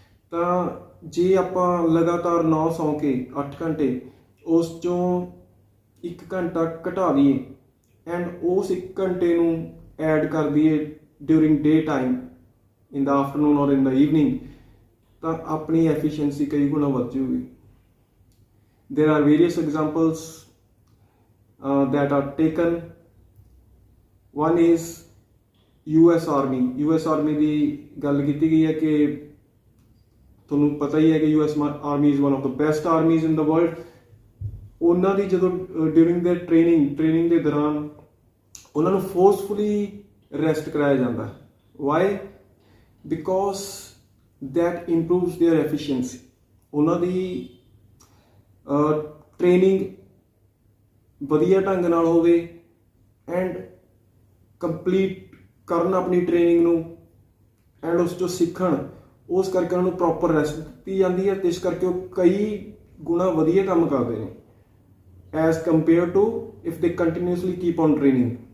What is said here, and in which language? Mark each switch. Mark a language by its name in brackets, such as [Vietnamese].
[Punjabi] ਤਾਂ ਜੇ ਆਪਾਂ ਲਗਾਤਾਰ 9 ਸੌਂ ਕੇ 8 ਘੰਟੇ ਉਸ 'ਚੋਂ 1 ਘੰਟਾ ਘਟਾ ਦਈਏ ਐਂਡ ਉਸ 1 ਘੰਟੇ ਨੂੰ ਐਡ ਕਰ ਦਈਏ [English] during day time, in the afternoon ਔਰ in the evening, [Punjabi] ਤਾਂ ਆਪਣੀ ਐਫੀਸ਼ੀਐਂਸੀ ਕਈ ਗੁਣਾ ਵੱਧ ਜੂਗੀ. [English] There are various examples that are taken. One is US Army [Punjabi] ਦੀ ਗੱਲ ਕੀਤੀ ਗਈ ਹੈ ਕਿ [English] ਤੁਹਾਨੂੰ ਪਤਾ ਹੀ ਹੈ ਕਿ US Army is one of the best armies in the world. [Punjabi] ਉਹਨਾਂ ਦੀ ਜਦੋਂ ਡਿਊਰਿੰਗ ਦੇ ਟ੍ਰੇਨਿੰਗ ਦੇ ਦੌਰਾਨ ਉਹਨਾਂ ਨੂੰ ਫੋਰਸਫੁਲੀ ਰੈਸਟ ਕਰਾਇਆ ਜਾਂਦਾ. Y? [English] because that improves their efficiency. [Punjabi] ਉਹਨਾਂ ਦੀ ਟ੍ਰੇਨਿੰਗ ਵਧੀਆ ਢੰਗ ਨਾਲ ਹੋਵੇ ਐਂਡ ਕੰਪਲੀਟ ਕਰਨ ਆਪਣੀ ਟ੍ਰੇਨਿੰਗ ਨੂੰ ਐਂਡ ਉਸ 'ਚੋਂ ਸਿੱਖਣ, ਉਸ ਕਰਕੇ ਉਹਨਾਂ ਨੂੰ ਪ੍ਰੋਪਰ ਰੈਸਟ ਦਿੱਤੀ ਜਾਂਦੀ ਹੈ, ਅਤੇ ਇਸ ਕਰਕੇ ਉਹ ਕਈ ਗੁਣਾ ਵਧੀਆ ਕੰਮ ਕਰਦੇ ਨੇ [English] As compare to if they continuously keep on training.